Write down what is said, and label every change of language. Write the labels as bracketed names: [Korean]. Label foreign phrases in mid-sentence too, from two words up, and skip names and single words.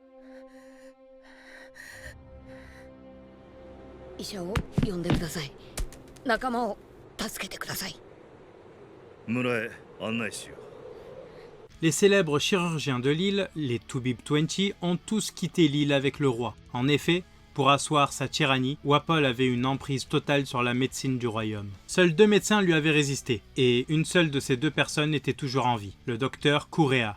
[Japanese] 医者を呼んでください。仲間を助けてください。村へ案内しよう。 [French] Les célèbres chirurgiens de l'île, les Toubib 20, ont tous quitté l'île avec le roi. En effet, pour asseoir sa tyrannie, Wapol avait une emprise totale sur la médecine du royaume. Seuls 2 médecins lui avaient résisté, et une seule de ces 2 personnes était toujours en vie, le docteur Kurea.